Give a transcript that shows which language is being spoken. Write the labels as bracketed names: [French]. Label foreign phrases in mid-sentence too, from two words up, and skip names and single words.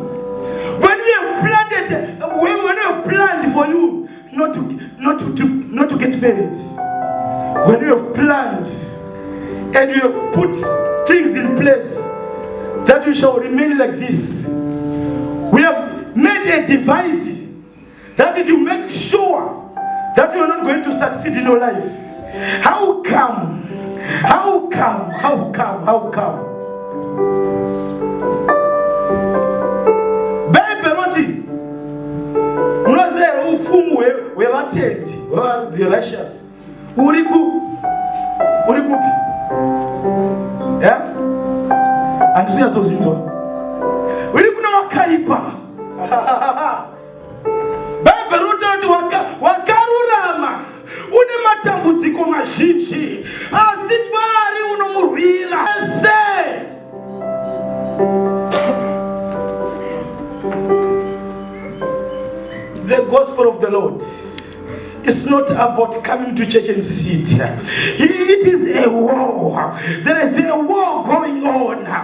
[English] When we have planted, when we have planned for you not to get married, when you have planned and you have put things in place that you shall remain like this, we have made a device that you make sure that you are not going to succeed in your life. How come? [Shona] Beroti, unazera ufumu wewatendi, [English] the righteous. [Shona] Urikupi? Yeah? [English] And see so [Shona] zinzo. Urikuna wakaipa. Beroti wakarurama. Une matambudziko mazhinji asi Mwari unomurwira ese. [English] The gospel of the Lord is not about coming to church and sit. It is a war. There is a war going on.